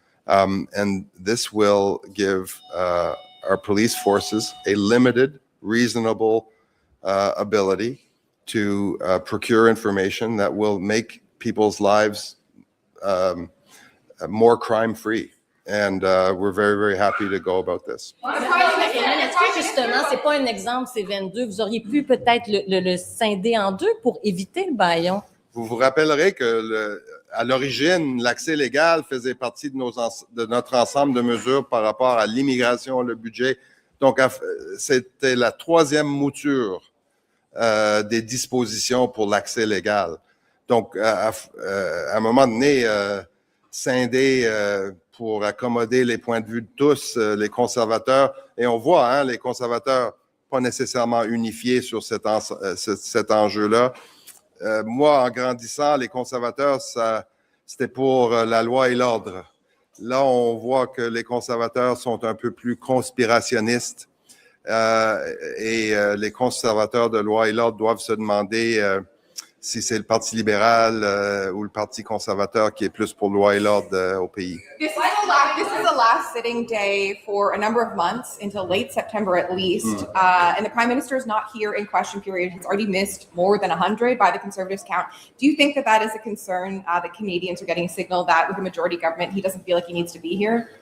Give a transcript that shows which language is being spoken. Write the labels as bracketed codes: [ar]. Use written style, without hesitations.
[en] And this will give our police forces a limited, reasonable ability to procure information that will make people's lives more crime-free. And we're very, very happy to go about this. [fr] Est-ce que justement, c'est pas un exemple, c'est 22, vous auriez pu peut-être le scinder en deux pour éviter le bâillon? Vous vous rappellerez que à l'origine, l'accès légal faisait partie de notre ensemble de mesures par rapport à l'immigration, le budget. Donc, c'était la troisième mouture des dispositions pour l'accès légal. Donc, à un moment donné, scinder pour accommoder les points de vue de tous, les conservateurs, et on voit, hein, les conservateurs pas nécessairement unifiés sur cet enjeu-là. Moi, en grandissant, les conservateurs, c'était pour la loi et l'ordre. Là, on voit que les conservateurs sont un peu plus conspirationnistes et les conservateurs de loi et l'ordre doivent se demander si c'est le Parti libéral ou le Parti conservateur qui est plus pour loi et l'ordre au pays. [en] This is the last sitting day for a number of months until late September at least. And the Prime Minister is not here in question period. He's already missed more than 100 by the Conservatives count. Do you think that is a concern that Canadians are getting a signal that with a majority government, he doesn't feel like he needs to be here?